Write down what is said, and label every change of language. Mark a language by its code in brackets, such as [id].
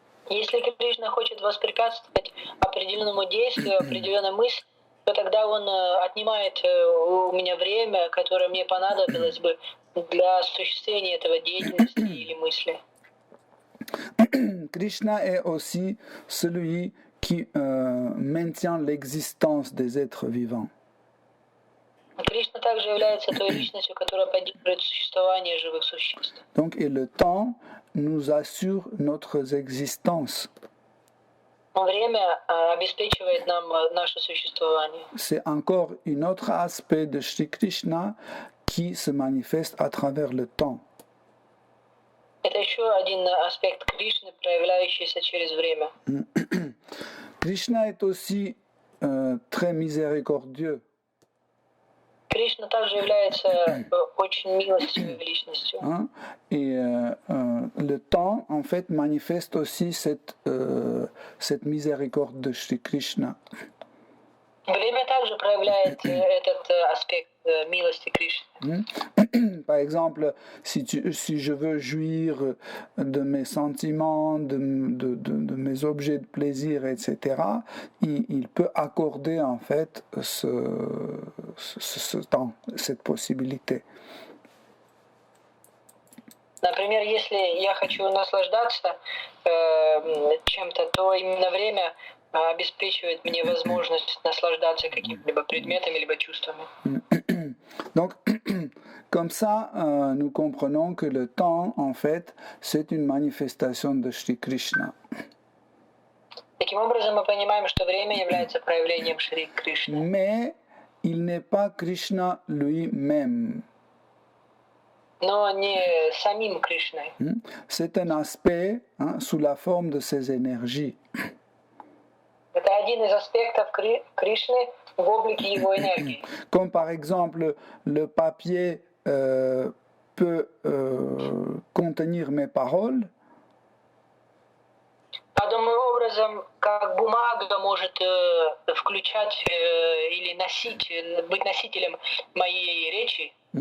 [ru] Если Кришна хочет воспрепятствовать определенному действию, определенной мысли, то тогда он отнимает у меня время, которое мне понадобилось бы для осуществления этого деятельности или мысли. [fr] Krishna est aussi celui qui maintient l'existence des êtres vivants. [ru] Кришна также является той личностью, которая поддерживает существование живых существ. [fr] Donc, et le temps nous assure notre existence. [ru] Время обеспечивает нам наше существование. [fr] C'est encore un autre aspect de Shri Krishna qui se manifeste à travers le temps. [ru] Это еще один аспект Кришны, проявляющийся через время. [fr] Krishna est aussi très miséricordieux. [ru] Кришна также является очень милостивой личностью. [fr] Et le temps, en fait, manifeste aussi cette miséricorde de Shri Krishna. [ru] Время также проявляет этот аспект милости Кришны. [fr] Par exemple, si je veux jouir de mes sentiments, de mes objets de plaisir, etc., il peut accorder en fait ce temps, cette possibilité. [ru] Например, если я хочу наслаждаться чем-то, то именно время обеспечивает мне возможность наслаждаться какими-либо предметами, либо чувствами. [fr] Donc, comme ça, nous comprenons que le temps, en fait, c'est une manifestation de Shri Krishna. [ru] Таким образом, мы понимаем, что время является проявлением Шри Кришны. [fr] Mais il n'est pas Krishna lui-même. [ru] Но не самим Кришной. [fr] C'est un aspect sous la forme de ses énergies. [ru] Это один из аспектов Кришны в облике его энергии. [fr] Comme par exemple, le papier peut contenir mes paroles. [ru] Подобным образом, как бумага может включать или быть носителем моей речи.